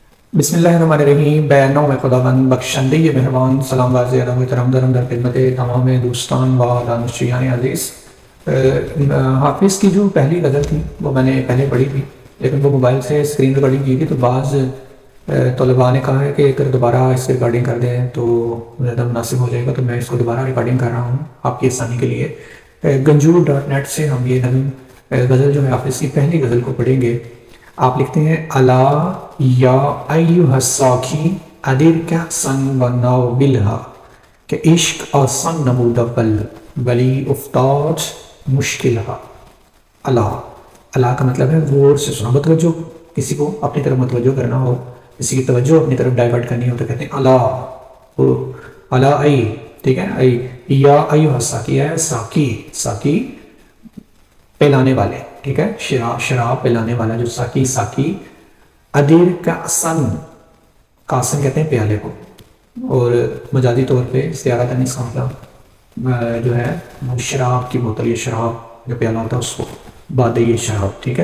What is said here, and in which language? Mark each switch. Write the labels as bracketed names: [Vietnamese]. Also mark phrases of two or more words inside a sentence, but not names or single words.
[Arabic] بسم اللہ الرحمن الرحیم، [Persian] بے نام خداوند بخشندہ مہربان، سلام واضح ادب محترم درم در خدمت تمام دوستان و دانشجویان عزیز۔ [Urdu] حافظ کی جو پہلی غزل تھی وہ میں نے پہلے پڑھی تھی، لیکن وہ موبائل سے [English] screen recording [Urdu] کی تھی، تو بعض طلباء نے کہا ہے کہ اگر دوبارہ اس کی ریکارڈنگ کر دیں تو زیادہ مناسب ہو جائے گا، تو میں اس کو دوبارہ ریکارڈنگ کر رہا ہوں آپ کی آسانی کے لیے۔ ganjoor.net سے ہم یہ غزل جو ہے حافظ کی پہلی غزل کو پڑھیں گے۔ آپ لکھتے ہیں [Arabic] الا یا ایھا الساکی ادر کأسا و ناولھا، [Persian] کہ عشق آسان نمود اول ولی افتاد مشکلھا۔ [Urdu] الا کا مطلب ہے غور سے سنا، متوجہ کسی کو اپنی طرف متوجہ کرنا ہو، کسی کی توجہ اپنی طرف ڈائیورٹ کرنی ہو تو کہتے ہیں [Arabic] الا ای، [Urdu] ٹھیک ہے، [Arabic] ای یا ایھا الساکی [Urdu] ہے ساکی، ساکی پلانے والے، ٹھیک ہے، شراب پلانے والا جو ساکی [Arabic] ادیر کأسن، [Urdu] کاسن کہتے ہیں پیالے کو، اور مجازی طور پہ استعارہ تنیس کا مطلب جو ہے وہ شراب کی بوتل یا شراب جو پیالہ ہوتا ہے اس کو باد یہ شراب، ٹھیک ہے۔